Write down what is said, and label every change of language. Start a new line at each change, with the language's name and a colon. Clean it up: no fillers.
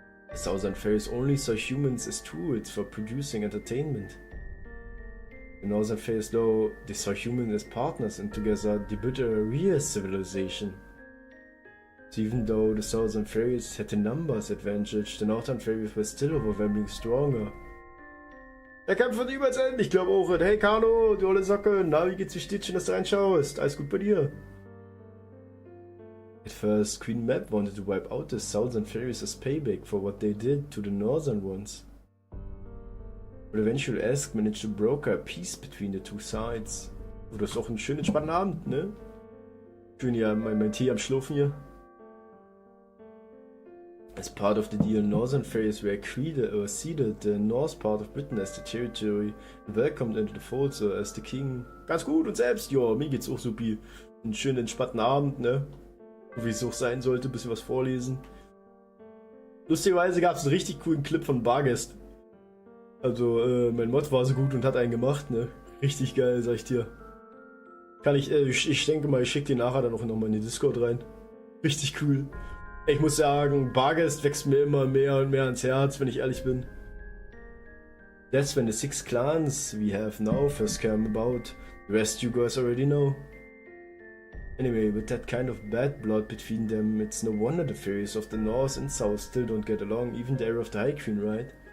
English: The southern fairies only saw humans as tools for producing entertainment. The northern fairies, though, they saw humans as partners and together they built a real civilization. So even though the southern fairies had the numbers advantage, the northern fairies were still overwhelmingly stronger.
German: Der Kampf wird niemals enden, ich glaube auch. Hey Kano, du olle Socke, na, wie geht's dir? Steht schön, dass du reinschaust. Alles gut bei dir?
English: At first, Queen Mab wanted to wipe out the southern fairies as payback for what they did to the northern ones. But eventually Ask managed to broker a peace between the two sides.
German: Oh, das ist auch ein schön entspannter Abend, ne? Schön hier mein Tee am Schlürfen hier.
English: As part of the deal, northern fairies were ceded the north part of Britain as the territory and welcomed into the fold so as the king.
German: Ganz gut und selbst, ja, mir geht's auch supi. Einen schönen entspannten Abend, ne? Wie es auch sein sollte, ein bisschen was vorlesen. Lustigerweise gab es einen richtig coolen Clip von Bargest. Also, mein Mod war so gut und hat einen gemacht, ne? Richtig geil, sag ich dir. Kann ich denke mal, ich schicke den nachher dann auch nochmal in die Discord rein. Richtig cool. Ich muss sagen, Bargest wächst mir immer mehr und mehr ans Herz, wenn ich ehrlich bin.
English: That's when the 6 clans we have now first came about. The rest you guys already know. Anyway, with that kind of bad blood between them, it's no wonder the fairies of the north and south still don't get along, even the era of the High Queen, right?